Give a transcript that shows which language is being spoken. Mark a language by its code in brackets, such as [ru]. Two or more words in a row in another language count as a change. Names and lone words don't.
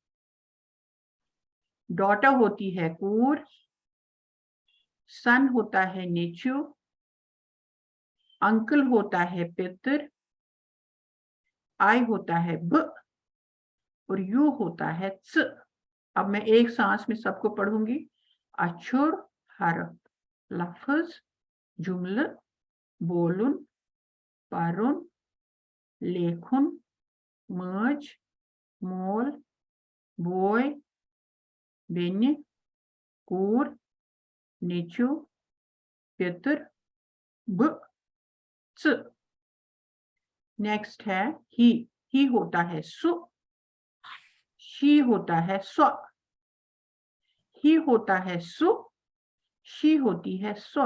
[hi] डॉटर होती है कूर, सन होता है नेचू, अंकल होता है पितर, आई होता है ब, और यू होता है च। अब मैं एक सांस में सबको पढ़ूंगी। अक्षर, [ks] हरफ, लफ्ज, जुमल, बोलुन, परुन, लेखुन, मर्ज, मोल, बॉय, बेन्य, कूर, नेचू, पितर, ब, च। [hi] नेक्स्ट है ही होता है सु, शी होता है स्व। ही होता है सु, शी होती है स्व।